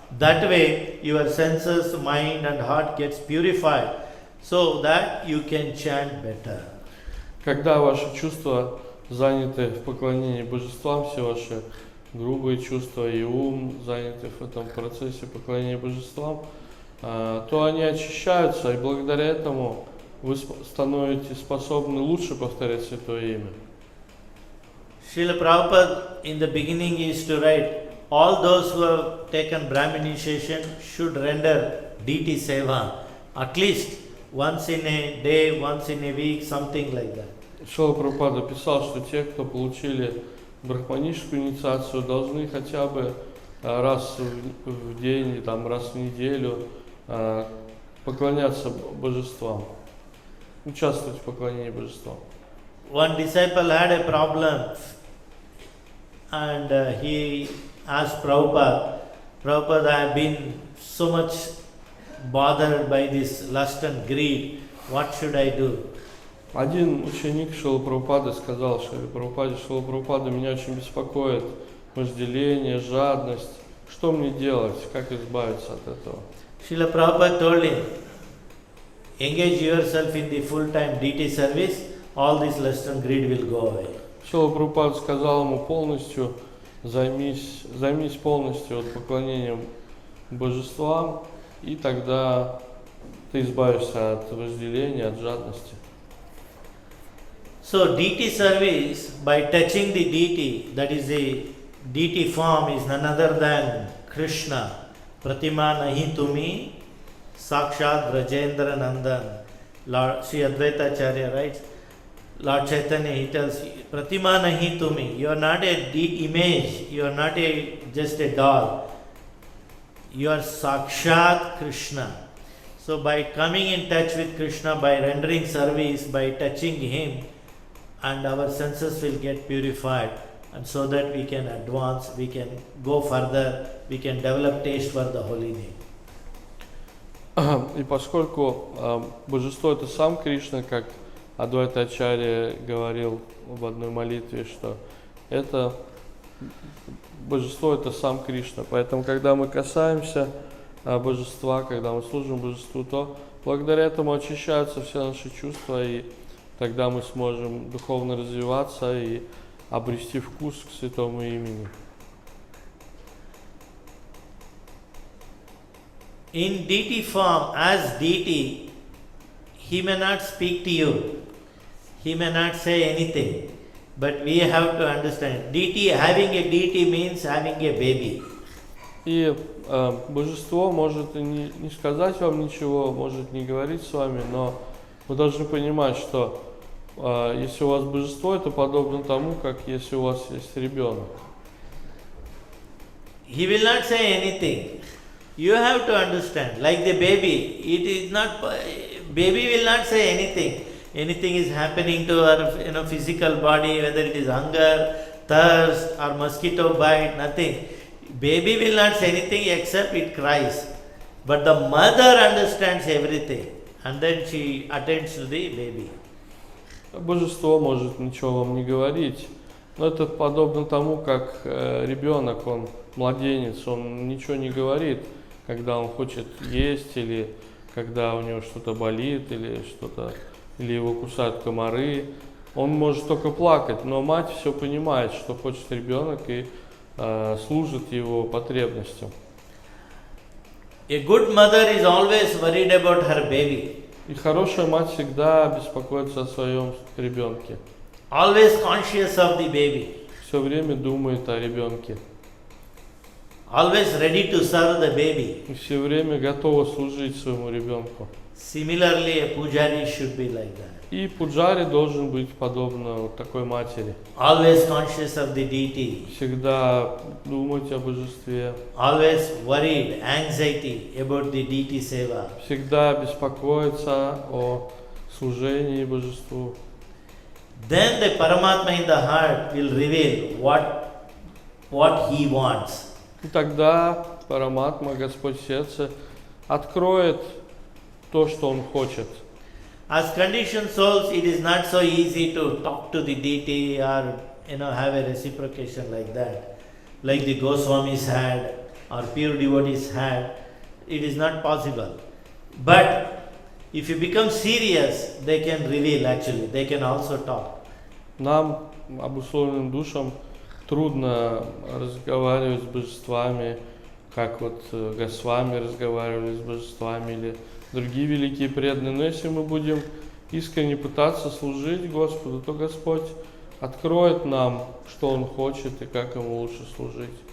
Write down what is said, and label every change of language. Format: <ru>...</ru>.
<en>That way, your senses, mind, and heart gets purified, so that you can chant better.</en> <ru>Когда ваши чувства заняты в поклонении Божествам, все ваши грубые чувства и ум заняты в этом процессе поклонения Божествам, то они очищаются, и благодаря этому вы становитесь способны лучше повторять Святое Имя.</ru> <en>Srila Prabhupada in the beginning used to write, all those who have taken Brahmin initiation should render deity seva, at least once in a day, once in a week, something like that.</en> <ru>Шрила Прабхупада писал, что те, кто получили брахманическую инициацию, должны хотя бы раз в день, или там, раз в неделю поклоняться Божествам, участвовать в поклонении Божествам.</ru> <en>One disciple had a problem. and he asked Prabhupada, I have been so much bothered by this lust and greed, what should I do?</en> <ru>Один ученик Шрилы Прабхупады сказал Шриле Прабхупаде: Шрила Прабхупада, меня очень беспокоит вожделение, жадность. Что мне делать? Как избавиться от этого?</ru> <en>Srila Prabhupada told him, engage yourself in the full-time deity service, all this lust and greed will go away.</en> <ru>Шрила Прабхупада сказал ему: полностью займись полностью от поклонением Божествам, и тогда ты избавишься от вожделения, от жадности.</ru> <en>So deity service, by touching the deity, that is the deity form, is none other than Krishna.</en> <bn>Pratima nahi tumi, Sakshat Brajendra Nandan.</bn> <en>Lord Sri Advaita Acharya writes, Lord Chaitanya, he tells,</en> <bn>Pratima nahi tumi,</bn> <en>you are not a image, you are not just a doll. You are Sakshat Krishna. So by coming in touch with Krishna, by rendering service, by touching him, and our senses will get purified, and so that we can advance, we can go further, we can develop taste for the holy name.</en> <ru>И поскольку Божество это сам Кришна, как Адвайта Ачарья говорил в одной молитве, что это Божество это сам Кришна. Поэтому, когда мы касаемся Божества, когда мы служим Божеству, то благодаря этому очищаются все наши чувства, и тогда мы сможем духовно развиваться и обрести вкус к святому имени.</ru> <en>In deity form, as deity, he may not speak to you, he may not say anything, but we have to understand, having a deity means having a baby.</en> <ru>И Божество может и не сказать вам ничего, может не говорить с вами, но вы должны понимать, что если у вас Божество, это подобно тому, как если у вас есть ребенок.</ru> <en>He will not say anything. You have to understand, like the baby, it is not, baby will not say anything. Anything is happening to our physical body, whether it is hunger, thirst, or mosquito bite, nothing. Baby will not say anything except it cries. But the mother understands everything, and then she attends to the baby.</en> <ru>Божество может ничего вам не говорить, но это подобно тому, как ребенок, он младенец, он ничего не говорит, когда он хочет есть, или когда у него что-то болит, или его кусают комары. Он может только плакать, но мать все понимает, что хочет ребенок, и служит его потребностям.</ru> <en>A good mother is always worried about her baby.</en> <ru>И хорошая мать всегда беспокоится о своем ребенке.</ru> <en>Always conscious of the baby.</en> <ru>Все время думает о ребенке.</ru> <en>Always ready to serve the baby.</en> <ru>И все время готова служить своему ребенку.</ru> <en>Similarly, a Pujari should be like that.</en> <ru>И Пуджари должен быть подобно вот такой матери.</ru> <en>Always conscious of the deity.</en> <ru>Всегда думать о Божестве.</ru> <en>Always worried, anxiety about the deity seva.</en> <ru>Всегда беспокоиться о служении Божеству.</ru> <en>Then the Paramatma in the heart will reveal what he wants.</en> <ru>И тогда Параматма, Господь в сердце, откроет то, что Он хочет.</ru> <en>As conditioned souls, it is not so easy to talk to the deity or have a reciprocation like that. Like the Goswamis had or pure devotees had, it is not possible. But if you become serious, they can reveal actually, they can also talk.</en> <ru>Нам, обусловленным душам, трудно разговаривать с божествами, как вот Госвами разговаривали с божествами или другие великие преданные. Но если мы будем искренне пытаться служить Господу, то Господь откроет нам, что Он хочет и как Ему лучше служить.</ru>